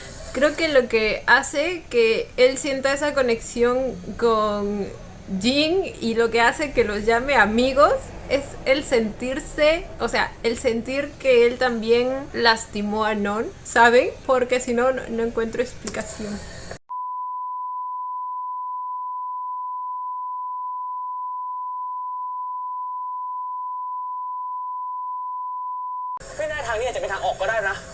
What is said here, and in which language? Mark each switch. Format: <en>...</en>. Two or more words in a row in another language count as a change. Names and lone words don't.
<es>Creo que lo que hace que él sienta esa conexión con Jin y lo que hace que los llame amigos es el sentirse, o sea, el sentir que él también lastimó a Non, ¿saben? Porque si no, no encuentro explicación.</es> <th>ไม่แน่ทางนี้อาจจะเป็นทางออกก็ได้นะ</th>